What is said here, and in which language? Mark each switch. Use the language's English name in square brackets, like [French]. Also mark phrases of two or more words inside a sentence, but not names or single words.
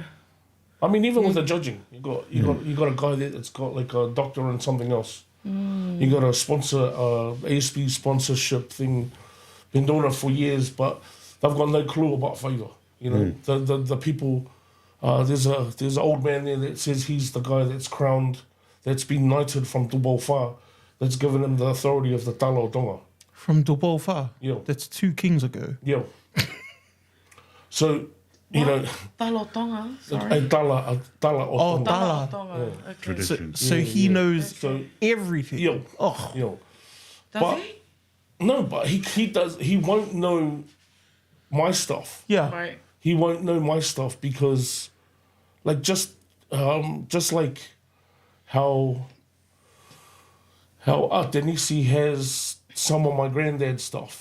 [English] I mean, even with the judging, you got a guy that's got like a doctor and something else. You got a sponsor, ASB sponsorship thing. Been doing it for years, but they've got no clue about Faiva. The people. There's an old man there that says he's the guy that's crowned, that's been knighted from ʻOfa, that's given him the authority of the [Tongan] talo o Tonga. [English] From ʻOfa. Yeah. That's 2 kings ago. Yeah. So, you know, [Tongan] Talo Tonga, sorry. a tala o [English] Oh, Tonga. tala. Tonga. Okay. Tradition. So Yeah, he yeah. knows So, everything. yeah. Oh, Yeah. Does But- he? No, but he does. He won't know my stuff. yeah. Right. He won't know my stuff because, like, just like how Denisi has some of my granddad's stuff.